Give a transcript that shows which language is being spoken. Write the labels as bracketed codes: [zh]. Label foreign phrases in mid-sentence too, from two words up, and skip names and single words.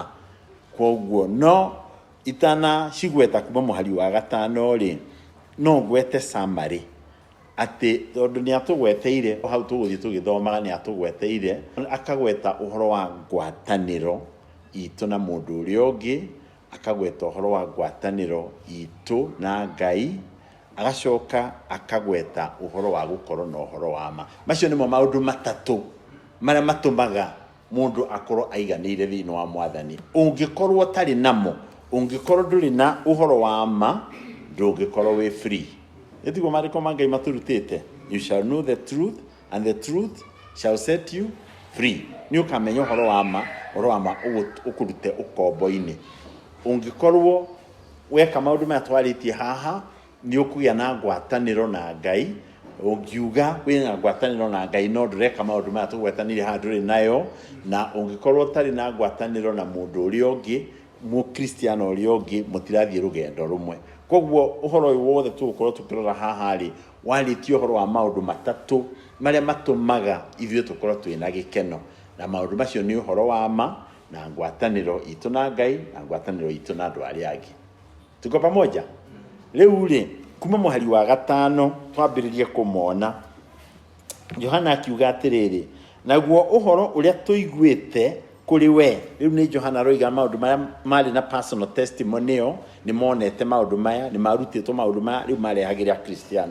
[ki] Koguo no itana cigweta kuma mũhari wa gatano rĩ, no gwete summary atĩ tondũ nĩ atũgweteire hau tũgũthiĩ tũgĩthomaga, nĩ atũgweteire akagweta ũhoro wa ngwatanĩro itũ na mũndũ ũrĩa ũngĩ, akagweta ũhoro wa ngwatanĩro itũ na Ngai, agacoka akagweta ũhoro wa gũkorwo na ũhoro wa ma. Macio nĩmo maũndũ matatũ marĩa matũmaga mũndũ akorwo aiganĩire thĩinĩ wa Mwathani. Ũngĩkorwo ũtarĩ namo, ũngĩkorwo ndũrĩ na ũhoro wa ma, ndũngĩkorwo wĩ free. Ĩtiguo maandĩko ma Ngai matũrutĩte, [en] you shall know the truth and the truth shall set you free. [ki] Nĩ ũkamenya ũhoro wa ma ũkũrute ũkombo-inĩ. Ũngĩkorwo weka maũndũ maya twarĩtie haha, nĩ ũkũgĩa na ngwatanĩro na Ngai. Ũngiuga wĩna ngwatanĩro na Ngai no ndũreka maũndũ maya tũgwetanĩire haha ndũrĩ nayo, na ũngĩkorwo ũtarĩ na ngwatanĩro na mũndũ ũrĩa ũngĩ, mũkristiano ũrĩa ũngĩ, mũtirathiĩ rũgendo rũmwe. Koguo ũhoro ũyũ wothe tũgũkorwo tũkĩrora haha rĩ, warĩtie ũhoro wa maũndũ matatũ marĩa matũmaga ithuĩ tũkorwo twĩna gĩkeno, na maũndũ macio nĩ ũhoro wa ma, na ngwatanĩro itũ na Ngai, na ngwatanĩro itũ na andũ arĩa angĩ. [sw] Tuko pamoja? [ki] Rĩu rĩ, kuma mũhari wa gatano twambĩrĩrie kũmona, Johana akiuga atĩrĩrĩ, naguo ũhoro ũrĩa tũiguĩte kũrĩ we. Rĩu nĩ Johana roiga maũndũ marĩa marĩ na [en] personal testimony [ki] ĩyo, nĩ monete maũndũ maya, nĩ marutĩtwo maũndũ maya, rĩu marehagĩra Kristiano.